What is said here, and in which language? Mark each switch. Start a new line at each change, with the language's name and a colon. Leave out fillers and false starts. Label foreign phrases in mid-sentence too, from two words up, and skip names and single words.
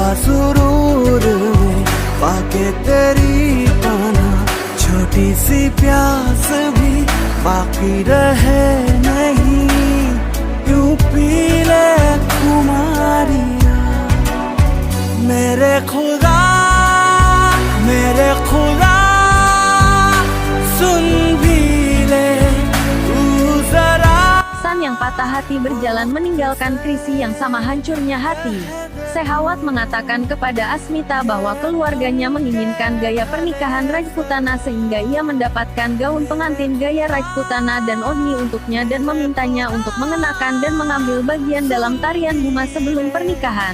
Hindi: सुरूर में पाके तेरी पनाह छोटी सी प्यास भी बाकी रहे नहीं यूं पी ले खुमारियां मेरे खुदा सुन भी ले तू जरा।
Indonesian: Sun yang patah hati berjalan meninggalkan Krisi yang sama hancurnya hati. Sehawat mengatakan kepada Asmita bahwa keluarganya menginginkan gaya pernikahan Rajputana sehingga ia mendapatkan gaun pengantin gaya Rajputana dan Odni untuknya dan memintanya untuk mengenakan dan mengambil bagian dalam tarian Bhuma sebelum pernikahan.